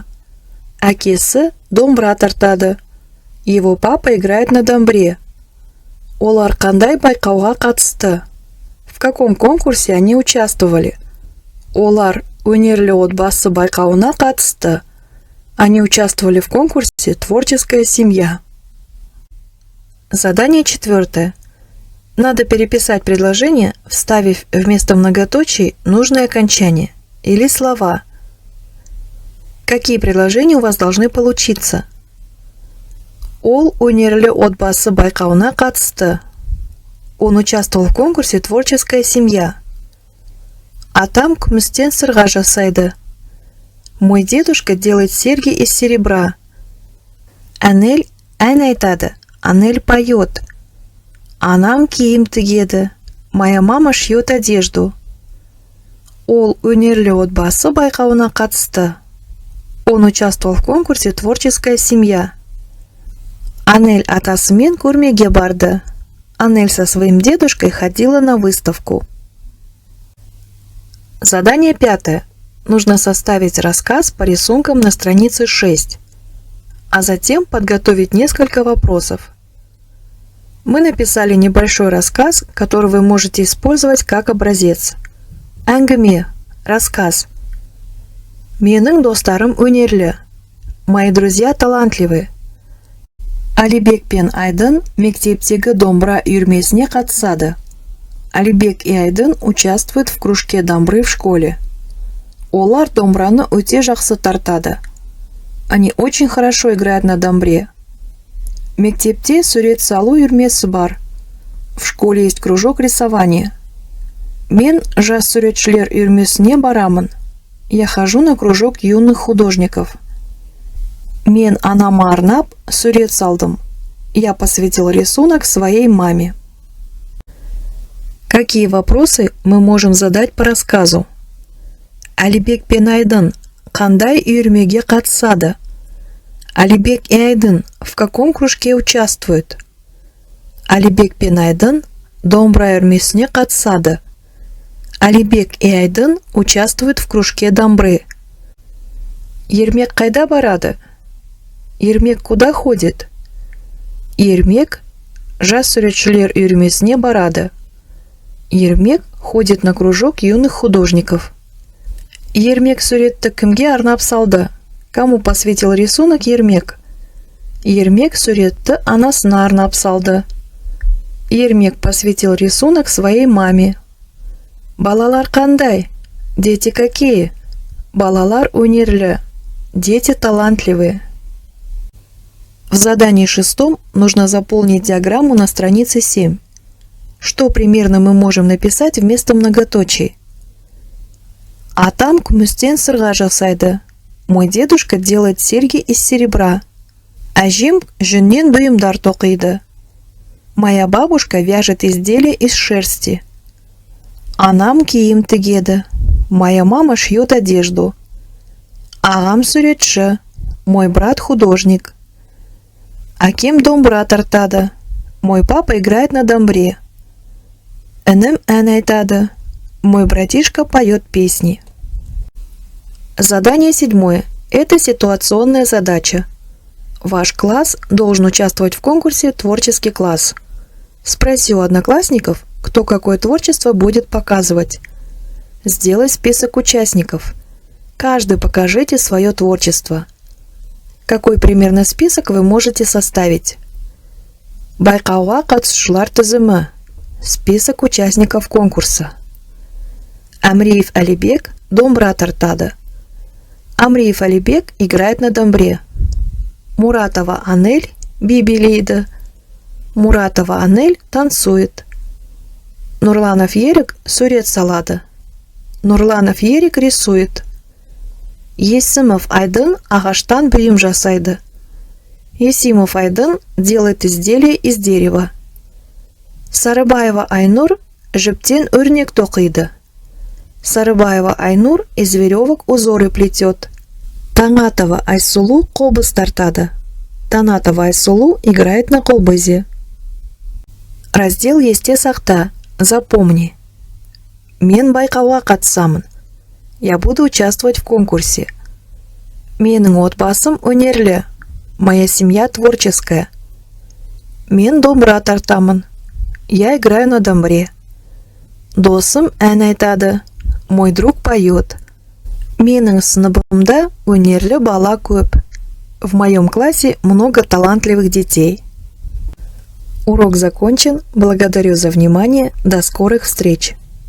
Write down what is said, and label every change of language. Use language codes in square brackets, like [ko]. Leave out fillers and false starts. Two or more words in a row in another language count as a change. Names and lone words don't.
[kk] Әкесі домбыра тартады. [ru] Его папа играет на домбре. [kk] Олар қандай байқауға қатысты? [ru] В каком конкурсе они участвовали? [kk] Олар өнерлі отбасы байқауына қатысты. [ru] Они участвовали в конкурсе «Творческая семья». Задание 4. Надо переписать предложение, вставив вместо многоточий нужное окончание или слова. Какие предложения у вас должны получиться? [kk] Ол өнерлі отбасы байқауына қатысты. [ru] Он участвовал в конкурсе «Творческая семья». [kk] Атам күмістен сырға жасайды. [ru] Мой дедушка делает серьги из серебра. [kk] Анель ән айтады. Анель поет. Анам киім тігеді. [ru] Моя мама шьет одежду. [kk] Ол өнерлі отбасы байқауына қатысты. [ru] Он участвовал в конкурсе «Творческая семья». [kk] Анель атасымен көрмеге барды. [ru] Анель со своим дедушкой ходила на выставку. Задание 5. Нужно составить рассказ по рисункам на странице 6, а затем подготовить несколько вопросов. Мы написали небольшой рассказ, который вы можете использовать как образец. [kk] Әңгіме, рассказ. Менің достарым өнерлі. [ru] Мои друзья талантливы. [kk] Алибек пен Айдын мектептегі домбыра үйірмесіне қатысады. [ru] Алибек и Айдын участвуют в кружке домбры в школе. [kk] Олар домбыраны өте жақсы тартады. [ru] Они очень хорошо играют на домбре. [kk] Мектепте сурет салу үйірмесі бар. [ru] В школе есть кружок рисования. [kk] Мен жас суретшілер үйірмесіне барамын. [ru] Я хожу на кружок юных художников. [kk] Мен анама арнап сурет салдым. [ru] Я посвятил рисунок своей маме. Какие вопросы мы можем задать по рассказу? [kk] Алибек пен Айдын қандай үйірмеге қатысады? [ru] Алибек и Айдын в каком кружке участвуют? [kk] Алибек пен Айдын домбыра үйірмесіне қатысады. [ru] Алибек и Айдын участвуют в кружке домбры. [kk] Ермек қайда барады? [ru] Ермек куда ходит? [kk] Ермек жас суретшілер үйірмесіне барады. [ru] Ермек ходит на кружок юных художников. [kk] Ермек суретті кімге арнап салды? [ru] Кому посвятил рисунок Ермек? [kk] Ермек суретті анасына арнап салды. [ru] Ермек посвятил рисунок своей маме. [kk] Балалар қандай? [ru] Дети какие? [kk] Балалар өнерлі. [ru] Дети талантливые. В задании 6 нужно заполнить диаграмму на странице 7. Что примерно мы можем написать вместо многоточий? [kk] Атам күмістен сырға жасайды. [ru] Мой дедушка делает серьги из серебра. [kk] Әжем жүннен бұйымдар тоқиды. [ru] Моя бабушка вяжет изделия из шерсти. [kk] Анам киім тігеді. [ru] Моя мама шьет одежду. [kk] Ағам суретші. [ru] Мой брат художник. [kk] Акем домбыра тартады. [ru] Мой папа играет на домбре. [kk] Інім ән айтады. [ru] Мой братишка поет песни. Задание 7. Это ситуационная задача. Ваш класс должен участвовать в конкурсе «Творческий класс». Спроси у одноклассников, кто какое творчество будет показывать. Сделай список участников. Каждый покажите свое творчество. Какой примерно список вы можете составить? [kk] Байқауға қатысушылар тізімі. [ru] Список участников конкурса. [kk] Амриев Алибек домбыра тартады. [ru] Амриев Алибек играет на домбре. [kk] Муратова Анель би билейді. [ru] Муратова Анель танцует. [kk] Нурланов Ерик сурет салады. [ru] Нурланов Ерик рисует. [kk] Есімов Айдын ағаштан бұйым жасайды. [ru] Есимов Айдын делает изделие из дерева. [kk] Сарыбаева Айнур жіптен өрнек тоқиды. [ru] Сарыбаева Айнур из веревок узоры плетет. [kk] Танатова Айсулу қобыз тартады. [ru] Танатова Айсулу играет на қобызе. Раздел [kk] есте сақта. [ru] Запомни. [kk] Мен байқауға қатысамын. [ru] Я буду участвовать в конкурсе. [kk] Менің отбасым өнерлі. [ru] Моя семья творческая. [kk] Мен домбыра тартамын. [ru] Я играю на домбре. [kk] Досым ән айтады. [ru] Мой друг поет. [kk] Менің сыныбымда өнерлі бала көп. [ru] В моем классе много талантливых детей. Урок закончен. Благодарю за внимание. До скорых встреч.